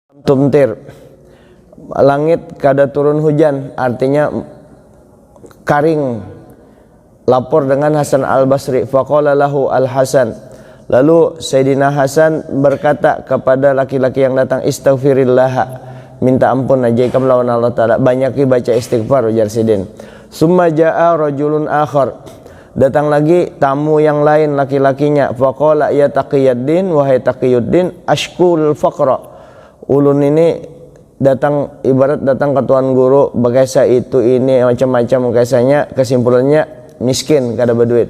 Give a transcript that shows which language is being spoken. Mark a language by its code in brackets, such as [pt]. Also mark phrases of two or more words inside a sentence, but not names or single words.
[bjn] tumtir, langit kada turun hujan, artinya karing. Lapor dengan Hasan al-Basri. [ar] فقال له الحسن, [bjn] lalu Sayyidina Hasan berkata kepada laki-laki yang datang, istaghfirillah, minta ampun aja ikam lawan Allah Ta'ala, banyaki baca istighfar, ujar Sidin. [ar] ثم جاء رجل آخر, [bjn] datang lagi tamu yang lain laki-lakinya. [ar] فقال يا تقي الدين, [bjn] wahai Taqiyuddin, [ar] أشكو الفقر, [bjn] ulun ini datang, ibarat datang ke tuan guru, berkesa itu ini macam-macam kesanya, kesimpulannya miskin, kada berduit.